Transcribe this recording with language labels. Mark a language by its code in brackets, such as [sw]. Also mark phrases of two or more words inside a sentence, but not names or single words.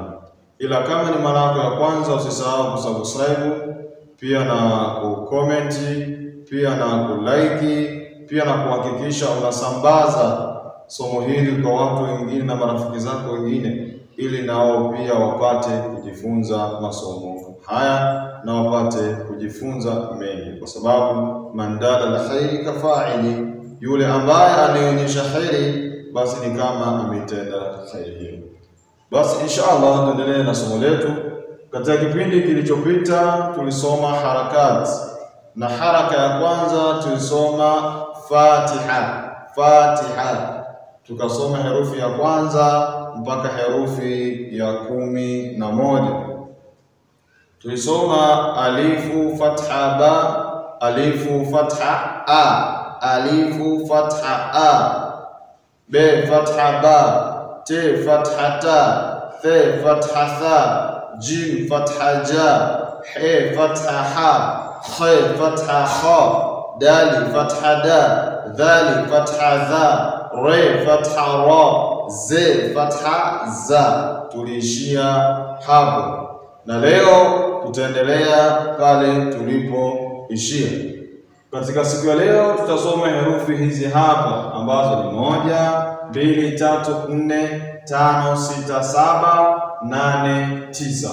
[sw] Ila kama ni mara yako ya kwanza, usisahau kusubscribe, pia na kucomment, pia na kulike, pia na kuhakikisha unasambaza somo hili kwa watu wengine na marafiki zako wengine, ili nao pia wapate kujifunza masomo haya na wapate kujifunza mengi, kwa sababu [ar] من دل على الخير كفاعله, [sw] yule ambaye anaonyesha khairi basi ni kama ametenda khairi hiyo. Basi inshallah tuendelee na somo letu. Katika kipindi kilichopita tulisoma harakati, na haraka ya kwanza tulisoma Fatiha. Tukasoma herufi ya kwanza mpaka herufi ya 11. Tulisoma alifu fatha ba, alifu fatha a, alifu fatha a, be fatha ba, te fatha ta, the fatha tha, jim fatha ja, he fatha ha, khe fatha kha, dali fatha da, dhali fatha dha, re fatha ra, ze fatha za. Tuliishia hapo na leo tutaendelea pale tulipoishia. Katika siku ya leo tutasoma herufi hizi hapa ambazo ni 1, 2, 3, 4, 5, 6, 7, 8, 9.